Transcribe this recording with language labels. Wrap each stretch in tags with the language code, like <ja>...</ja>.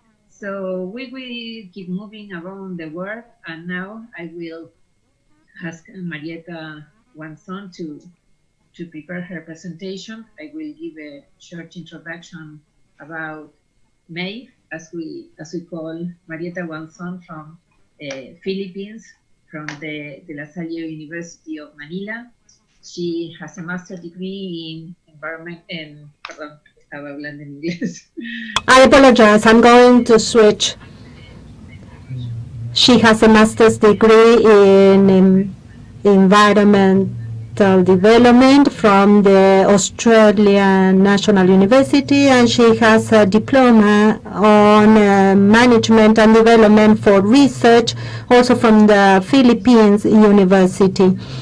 <en>So we will keep moving around the world, and now I will ask Marietta Guanzon to prepare her presentation. I will give a short introduction about May, as we call Marietta Guanzon from Philippines, from the La Salle University of Manila. She has a master's degree in environment and,</en> <es>perdón, estaba hablando en inglés.</es> <en>I apologize, I'm going to switch. She has a master's degree in environmental development from the Australian National University, and she has a diploma on management and development for research, also from the Philippines University.</en>